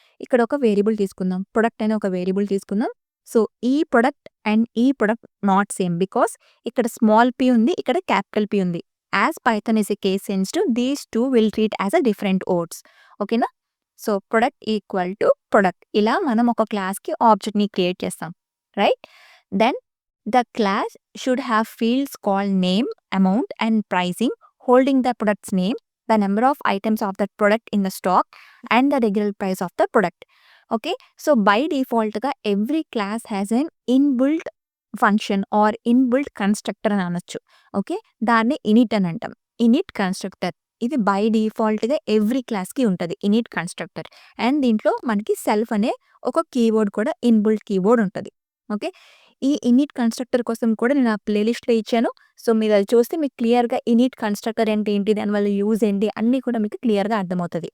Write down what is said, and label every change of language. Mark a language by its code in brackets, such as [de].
[te] ఇక్కడ ఒక వేరియబుల్ తీసుకుందాం, ప్రొడక్ట్ అనే ఒక వేరియబుల్ తీసుకుందాం. సో ఈ ప్రొడక్ట్ అండ్ ఈ ప్రొడక్ట్ [en] not same because [te] ఇక్కడ స్మాల్ పి ఉంది, ఇక్కడ క్యాపిటల్ పి ఉంది. [en] As Python is a case sensitive, these two will treat as a different words. [te] ఓకేనా, so product equal to product, ఇలా మనం ఒక క్లాస్కి ఆబ్జెక్ట్ని క్రియేట్ చేస్తాం. [en] Right, then the class should have fields called name, amount and pricing holding the product's name, the number of items of that product in the stock and the regular price of the product. Okay, so by default ga every class has an inbuilt function or inbuilt constructor [te] అని అనొచ్చు. Okay, దాన్ని init అని అంటాం. init constructor ఇది by డిఫాల్ట్గా every క్లాస్కి ఉంటుంది in it constructor. And దీంట్లో మనకి సెల్ఫ్ అనే ఒక కీవర్డ్ కూడా ఇన్బుల్ట్ కీవర్డ్ ఉంటుంది. ఓకే, ఈ ఇనిట్ కన్స్ట్రక్టర్ కోసం కూడా నేను ఆ ప్లేలిస్ట్లో ఇచ్చాను. సో మీరు అది చూస్తే మీకు క్లియర్గా ఇనిట్ కన్స్ట్రక్టర్ అంటే ఏంటి, దానివల్ల యూజ్ ఏంటి అన్నీ కూడా మీకు క్లియర్గా అర్థమవుతుంది.